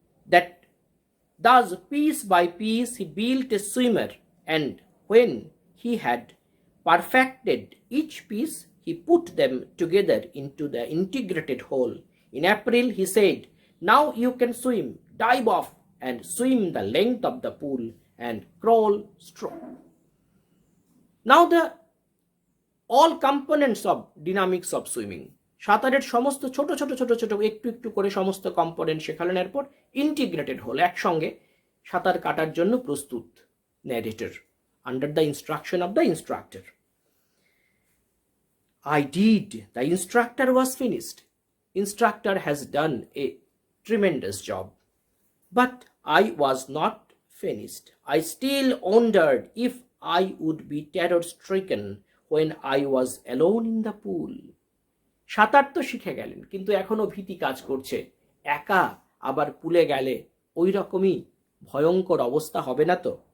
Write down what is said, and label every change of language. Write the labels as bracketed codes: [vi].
[en] That thus, piece by piece, he built a swimmer, and when he had perfected each piece, he put them together into the integrated whole. In April, he said, "Now you can swim, dive off, and swim the length of the pool, and crawl stroke." Now the all components of dynamics of swimming. [bn] সাঁতারের সমস্ত ছোট ছোট ছোট ছোট একটু একটু করে সমস্ত কম্পোনেন্ট শেখালেন। এরপর ইন্টিগ্রেটেড হল, একসঙ্গে সাঁতার কাটার জন্য প্রস্তুত [en] Narrator under the instruction of the instructor. I did. The instructor was finished. Instructor has done a tremendous job. But I was not finished. I still wondered if I would be terror-stricken when I was alone in the pool. [bn] সাঁতার তো শিখে গেলেন, কিন্তু এখনো ভীতি কাজ করছে। একা আবার পুলে গেলে ওই রকমই ভয়ঙ্কর অবস্থা হবে না তো?